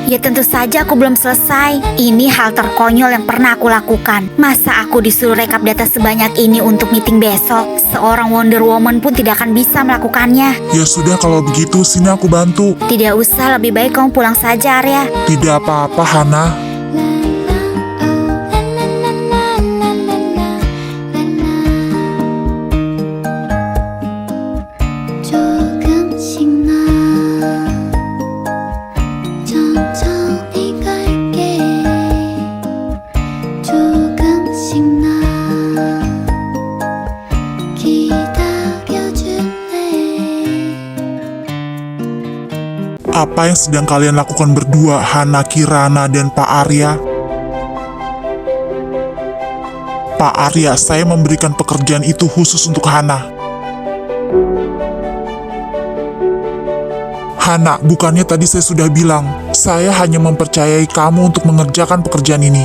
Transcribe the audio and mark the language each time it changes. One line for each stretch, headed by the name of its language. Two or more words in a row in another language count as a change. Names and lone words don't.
Indonesian: Ya tentu saja aku belum selesai. Ini hal terkonyol yang pernah aku lakukan. Masa aku disuruh rekap data sebanyak ini untuk meeting besok? Seorang Wonder Woman pun tidak akan bisa melakukannya. Ya sudah, kalau begitu sini aku bantu. Tidak usah, lebih baik kamu pulang saja, Arya. Tidak apa-apa, Hana.
Korean: 조금씩 나 천천히 갈게 조금씩 나 기다려줄래
Indonesian: Apa yang sedang kalian lakukan berdua, Hana, Kirana, dan Pak Arya? Pak Arya, saya memberikan pekerjaan itu khusus untuk Hana. Hana, bukannya tadi saya sudah bilang, saya hanya mempercayai kamu untuk mengerjakan pekerjaan ini.